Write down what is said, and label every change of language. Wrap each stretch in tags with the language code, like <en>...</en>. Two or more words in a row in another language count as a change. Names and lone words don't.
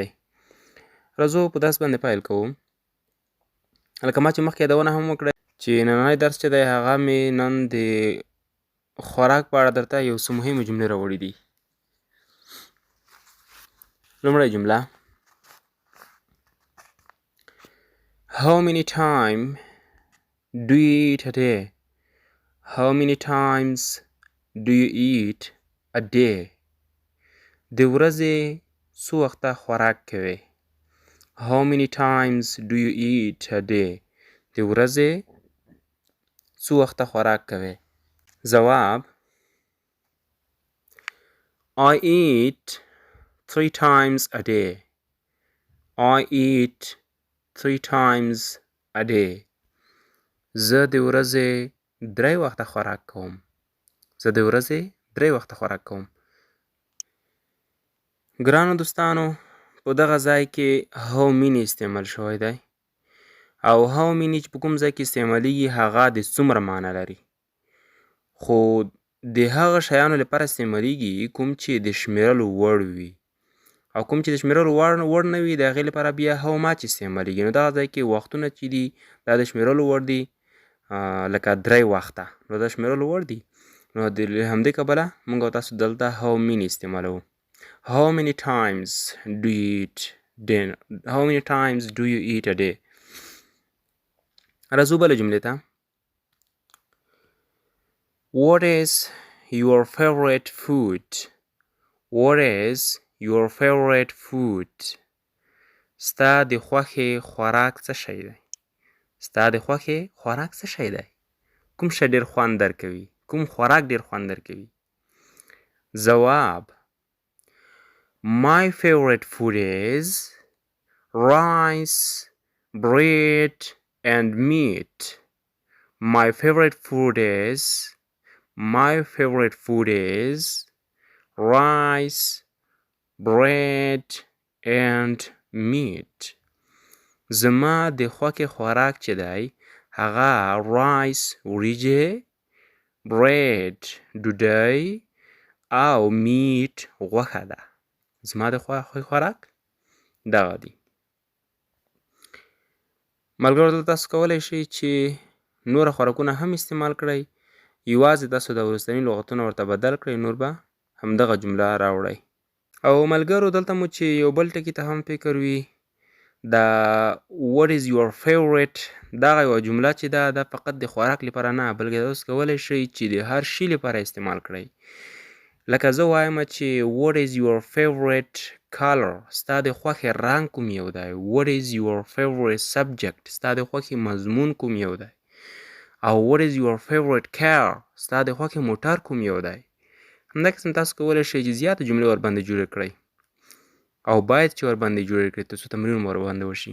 <ps>راځو په درس باندې پیل کوو. لکه ما چې مخکې یادونه هم وکړه چې نننی درس چې دی هغه مې نن د خوراک په اړه درته یو څه مهمې جملې راوړي دي. لومړۍ جمله:</ps> <en>How many time do you eat a day? How many times do you eat a day?</en> <ps>د ورځې څو وخته خوراک کوئ؟</ps> <en>How many times do you eat a day?</en> <ps>د ورځې څو وخته خوراک کوئ؟ ځواب:</ps> <en>I eat 3 times a day. I eat 3 times a day.</en> <ps>زه د ورځې 3 وخته خوراک کوم. زه د ورځې 3 وخته خوراک کوم. ګرانو دوستانو، په دغه ځای کې</ps> <en>how many</en> <ps>استعمال شوی دی او</ps> <en>how many</en> <ps>چې په کوم ځای کې استعمالیږي هغه د څومره معنی لري، خو د هغه شیانو لپاره استعمالیږي کوم چې د شمیرلو وړ وي، او کوم چې د شمیرلو وړ نه وي د هغې لپاره بیا</ps> <en>how much</en> <ps>استعمالیږي. نو دغه ځای کې وختونه چې دي دا د شمیرلو وړ دي، لکه 3 وخته، نو دا شمیرلو وړ دي. نو د همدې کبله موږ او تاسو دلته</ps> <en>how many</en> <ps>استعمالوو.</ps> <en>How many times do you eat dinner? How many times do you eat a day?</en> <ps>راځو بله جملې ته.</ps> <en>What is your favorite food? What is your favorite food?</en> <ps>ستا د خوښې خوراک څه شی دی؟ ستا د خوښې خوراک څه شی دی؟ کوم شی ډېر خوند درکوي؟ کوم خوراک ډېر خوند درکوي؟ ځواب:</ps> <en>My favorite food is rice, bread and meat. My favorite food is rice, bread and meat.</en> <ps>زما د خوښې خوراک چې دی هغه rice وریجې، bread ډوډۍ او meat غوښه ده. زما د خوښې خوراک دغه دي. ملګرو، دلته تاسو کولی شئ چې نوره خوراکونه هم استعمال کړئ، یوازې تاسو د وروستني لغتونه ورته بدل کړئ، نور به همدغه جمله راوړئ. او ملګرو، دلته مو چې یو بل ټکي ته هم فکر وي، دا</ps> <en>what is your favorite</en> <ps>دغه یوه جمله چې ده دا فقط د خوراک لپاره نه بلکې تاسو کولی شئ چې د هر شي لپاره استعمال کړئ. لکه زه وایم چې</ps> <en>what is your favorite color؟</en> <ps>ستا د خوښې رنګ کوم یو دی؟</ps> <en>what is your favorite subject؟</en> <ps>ستا د خوښې مضمون کوم یو دی؟</ps> <en>او what is your favorite car؟</en> <ps>ستا د خوښې موټر کوم یو دی؟ همدا قسم تاسو کولی شئ چې زیاته جملې ورباندې جوړې کړئ او باید چې ورباندې جوړې کړئ تر څو تمرین ورباندې وشي.</ps>